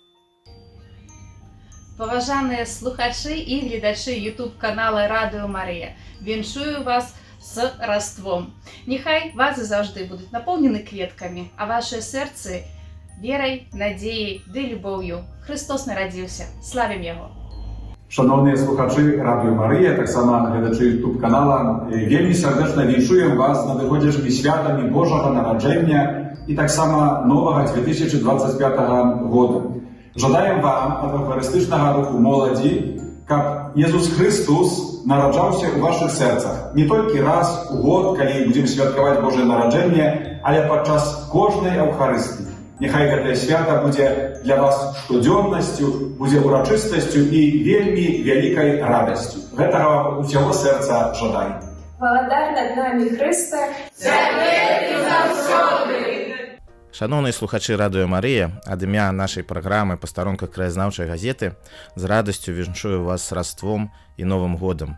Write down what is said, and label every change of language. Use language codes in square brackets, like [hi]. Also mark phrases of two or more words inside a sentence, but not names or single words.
[be] Паважаныя слухачы і гледачы YouTube-канала Радыё Марыя, віншую вас з Раством. Няхай вазы заўжды будуць напоўнены кветкамі, а вашыя сэрцы верай, надзеяй ды любоўю. Христос нарадзіўся. Славім яго! [uk] Шановні слухачі Радіо Марія, так само глядачі YouTube-канала, вельми сердечно віншуємо вас з надходящими святами Божого народження і так само нового 2025 року. Жадаємо вам від Евхаристичного руху молоді, щоб Ісус Христос народжався у ваших серцях. Не тільки раз у год, коли будемо святкувати Боже народження, але під час кожної Евхаристії. [be] Нехай гэтае свята будзе для вас штодзённасцю, будзе урачыстасцю і вельмі вялікай радасцю. Гэтага вам усяго сэрца жадаем. Валадар над намі Христе, цябе і заўсёды! Шановныя слухачы Радыё Марыя, ад імя нашай праграмы па старонках краязнаўчай газеты з радасцю віншую вас з Раством і Новым годам.